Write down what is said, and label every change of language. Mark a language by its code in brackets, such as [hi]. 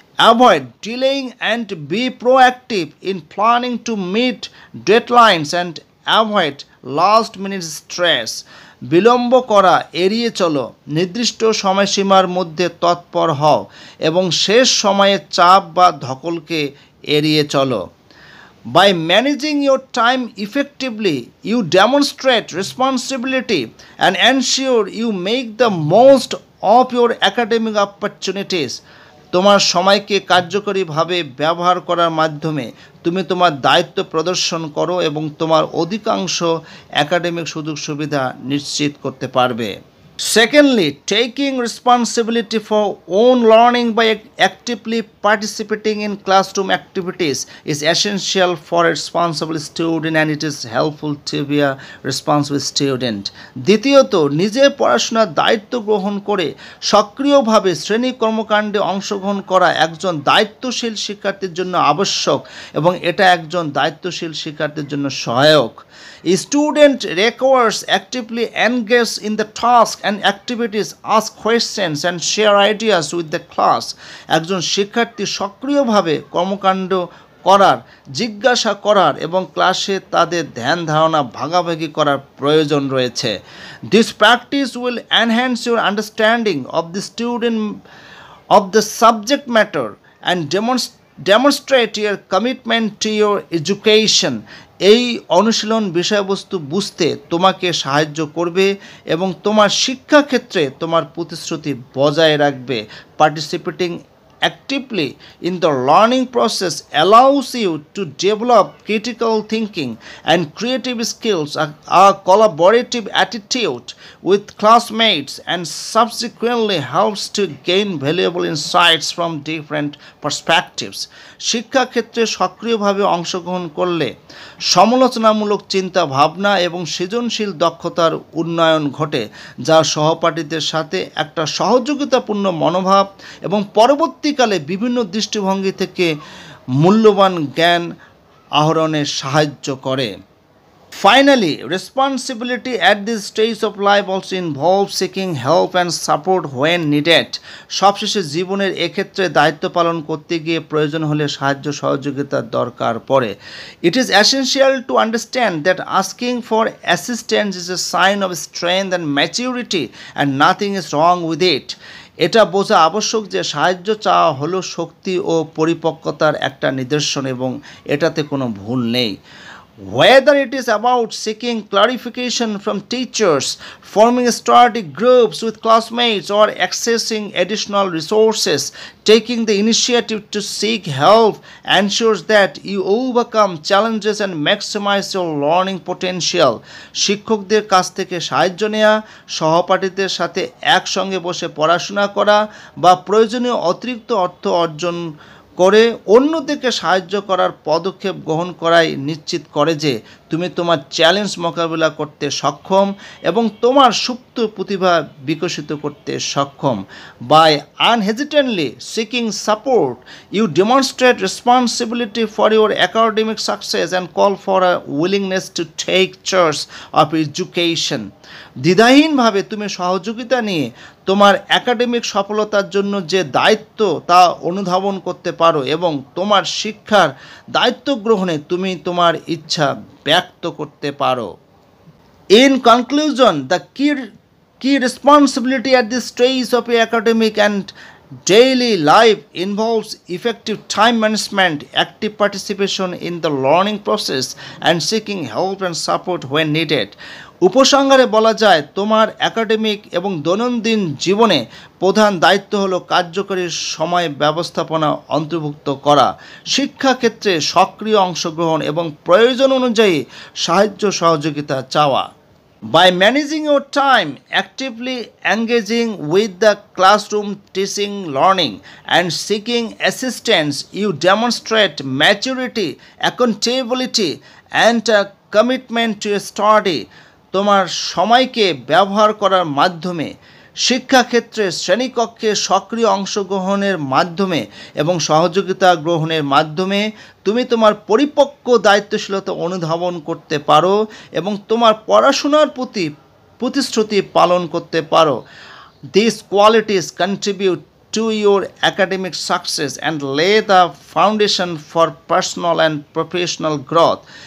[en] Avoid delaying and be proactive in planning to meet deadlines and avoid last minute stress. [bn] বিলম্ব করা এড়িয়ে চলো, নির্দিষ্ট সময়সীমার মধ্যে তৎপর হও এবং শেষ সময়ে চাপ বা ধকলকে এড়িয়ে চলো। [en] By managing your time effectively, you demonstrate responsibility and ensure you make the most of your academic opportunities. [bn] তোমার সময়কে কার্যকরীভাবে ব্যবহার করার মাধ্যমে তুমি তোমার দায়িত্ব প্রদর্শন করো এবং তোমার অধিকাংশ একাডেমিক সুযোগ সুবিধা নিশ্চিত করতে পারবে। [en] Secondly, taking responsibility for own learning by actively participating in classroom activities is essential for a responsible student, and it is helpful to be a responsible student. [bn] দ্বিতীয়ত, নিজের পড়াশোনার দায়িত্ব গ্রহণ করে সক্রিয়ভাবে শ্রেণী কর্মকাণ্ডে অংশগ্রহণ করা একজন দায়িত্বশীল শিক্ষার্থীর জন্য আবশ্যক এবং এটা একজন দায়িত্বশীল শিক্ষার্থীর জন্য সহায়ক। [en] A student requires actively engage in the task and activities, ask questions and share ideas with the class. [bn] একজন শিক্ষার্থী সক্রিয়ভাবে কর্মকাণ্ড করার, জিজ্ঞাসা করার এবং ক্লাসে তাদের ধ্যান ধারণা ভাগাভাগি করার প্রয়োজন রয়েছে। [en] This practice will enhance your understanding of the student of the subject matter and demonstrate your commitment to your education. [bn] এই অনুশীলন বিষয়বস্তু বুঝতে তোমাকে সাহায্য করবে এবং তোমার শিক্ষাক্ষেত্রে তোমার প্রতিশ্রুতি বজায় রাখবে। [en] Participating actively in the learning process allows you to develop critical thinking and creative skills, a collaborative attitude with classmates, and subsequently helps to gain valuable insights from different perspectives. [bn] শিক্ষাক্ষেত্রে সক্রিয়ভাবে অংশগ্রহণ করলে সমালোচনামূলক চিন্তা ভাবনা এবং সৃজনশীল দক্ষতার উন্নয়ন ঘটে, যা সহপাঠীদের সাথে একটা সহযোগিতাপূর্ণ মনোভাব এবং পরবর্তীকালে বিভিন্ন দৃষ্টিভঙ্গি থেকে মূল্যবান জ্ঞান আহরণে সাহায্য করে। [en] Finally, responsibility at this stage of life also involves seeking help and support when needed. [bn] সবশেষে জীবনের এক্ষেত্রে দায়িত্ব পালন করতে গিয়ে প্রয়োজন হলে সাহায্য সহযোগিতার দরকার পড়ে। [en] It is essential to understand that asking for assistance is a sign of strength and maturity and nothing is wrong with it. [bn] এটা বোঝা আবশ্যক যে সাহায্য চাওয়া হলো শক্তি ও পরিপক্কতার একটা নিদর্শন এবং এটাতে কোনো ভুল নেই। [en] Whether it is about seeking clarification from teachers, forming study groups with classmates, or accessing additional resources, taking the initiative to seek help ensures that you overcome challenges and maximize your learning potential. [bn] শিক্ষকদের কাছ থেকে সাহায্য নেওয়া, সহপাঠীদের সাথে একসঙ্গে বসে পড়াশোনা করা বা প্রয়োজনীয় অতিরিক্ত অর্থ অর্জন করে অন্যদেরকে সাহায্য করার পদক্ষেপ গ্রহণ করাই নিশ্চিত করে যে তুমি তোমার চ্যালেঞ্জ মোকাবিলা করতে সক্ষম এবং তোমার সুপ্ত প্রতিভা বিকশিত করতে সক্ষম। [en] By unhesitantly seeking support you demonstrate responsibility for your academic success and call for a willingness to take charge of education. [bn] দ্বিধাহীনভাবে তুমি সহযোগিতা নিয়ে তোমার একাডেমিক সফলতার জন্য যে দায়িত্ব তা অনুধাবন করতে পারো এবং তোমার শিক্ষার দায়িত্ব গ্রহণে তুমি তোমার ইচ্ছা ব্যক্ত করতে পারো। [en] In conclusion, the key responsibility at this stage of your academic and daily life involves effective time management, active participation in the learning process, and seeking help and support when needed. [bn] উপসংহারে বলা যায় তোমার academic এবং দৈনন্দিন জীবনে প্রধান দায়িত্ব হলো কার্যকরী সময় ব্যবস্থাপনা অন্তর্ভুক্ত করা, শিক্ষাক্ষেত্রে সক্রিয় অংশগ্রহণ এবং প্রয়োজন অনুযায়ী সাহায্য সহযোগিতা চাওয়া। [en] By managing your time, actively engaging with the classroom teaching, learning, and seeking assistance, you demonstrate maturity, accountability, and a commitment to study. [bn] তোমার সময়কে ব্যবহার করার মাধ্যমে, শিক্ষাক্ষেত্রে শ্রেণীকক্ষে সক্রিয় অংশগ্রহণের মাধ্যমে এবং সহযোগিতা গ্রহণের মাধ্যমে তুমি তোমার পরিপক্ক দায়িত্বশীলতা অনুধাবন করতে পারো এবং তোমার পড়াশোনার প্রতি প্রতিশ্রুতি পালন করতে পারো। [en] These qualities contribute to your academic success and lay the foundation for personal and professional growth.